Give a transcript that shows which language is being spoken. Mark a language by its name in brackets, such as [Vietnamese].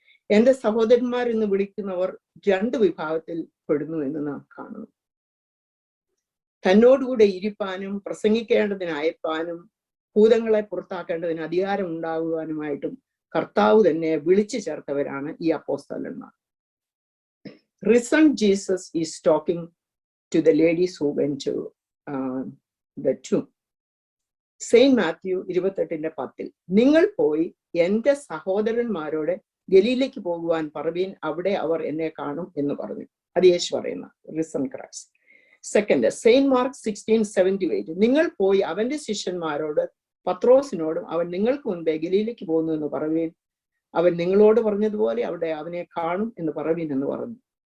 [Malayalam] എന്റെ സഹോദരന്മാർ എന്ന് വിളിക്കുന്നവർ രണ്ട് വിഭാഗത്തിൽ പെടുന്നു എന്ന് നാം കാണുന്നു. തന്നോടുകൂടെ ഇരിപ്പാനും പ്രസംഗിക്കേണ്ടതിന് അയപ്പാനും ഭൂതങ്ങളെ പുറത്താക്കേണ്ടതിന് അധികാരം ഉണ്ടാകുവാനുമായിട്ടും കർത്താവ് തന്നെ വിളിച്ചു ചേർത്തവരാണ് ഈ അപ്പോസ്തലന്മാർ. [English] Risen Jesus is talking to the ladies who went to the tomb. [Malayalam] Saint Mathew 28:10 നിങ്ങൾ പോയി എന്റെ സഹോദരന്മാരോട് ഗലീലയ്ക്ക് പോകുവാൻ പറവീൻ, അവിടെ അവർ എന്നെ കാണും എന്ന് പറഞ്ഞു. അത് യേശു പറയുന്ന risen Christ. Second, Saint mark 16:78 നിങ്ങൾ പോയി അവന്റെ ശിഷ്യന്മാരോട് പത്രോസിനോടും അവൻ നിങ്ങൾക്ക് മുൻപേ ഗലീലയ്ക്ക് പോകുന്നു എന്ന് പറവീൻ, അവൻ നിങ്ങളോട് പറഞ്ഞതുപോലെ അവിടെ അവനെ കാണും എന്ന് പറവീൻ എന്ന് പറഞ്ഞു.